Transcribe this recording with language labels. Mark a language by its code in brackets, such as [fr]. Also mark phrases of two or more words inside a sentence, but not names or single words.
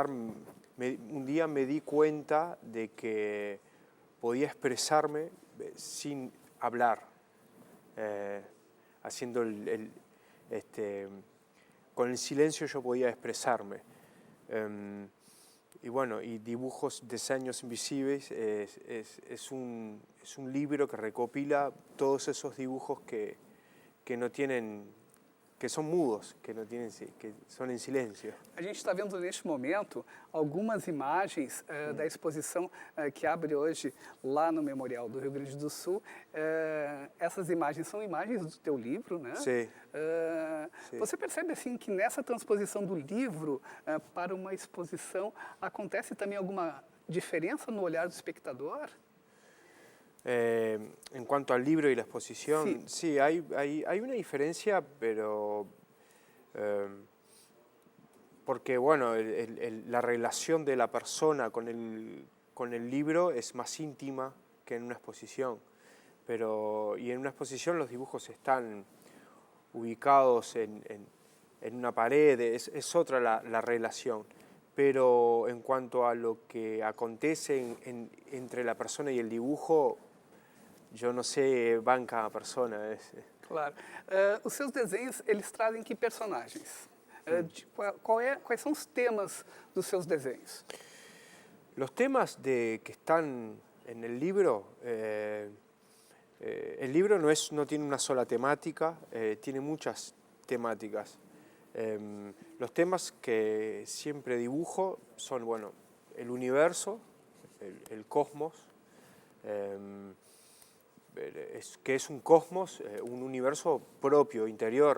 [es] Un día me di cuenta de que podía expresarme sin hablar, haciendo con el silencio yo podía expresarme. Y bueno, y Dibujos, Diseños Invisibles es un libro que recopila todos esos dibujos que no tienen, que son mudos, que son en silencio. [pt] A gente está vendo neste momento algumas imagens da exposição que abre hoje lá no Memorial do Rio Grande do Sul. Essas imagens são imagens do teu livro, né? Sim. Você percebe assim que nessa transposição do livro para uma exposição acontece também alguma diferença no olhar do espectador? [es] En cuanto al libro y la exposición, sí, hay una diferencia, pero porque bueno, la relación de la persona con el libro es más íntima que en una exposición, y en una exposición los dibujos están ubicados en una pared, es otra la relación. Pero en cuanto a lo que acontece entre la persona y el dibujo, [pt] eu não sei, [es] van cada persona. Claro. [pt] Os seus desenhos, eles trazem que personagens? Quais são os temas dos seus desenhos? [es] Los temas que están en el libro no tiene una sola temática, tiene muchas temáticas. Los temas que siempre dibujo son, bueno, el universo, el cosmos, que es un cosmos, un universo propio, interior.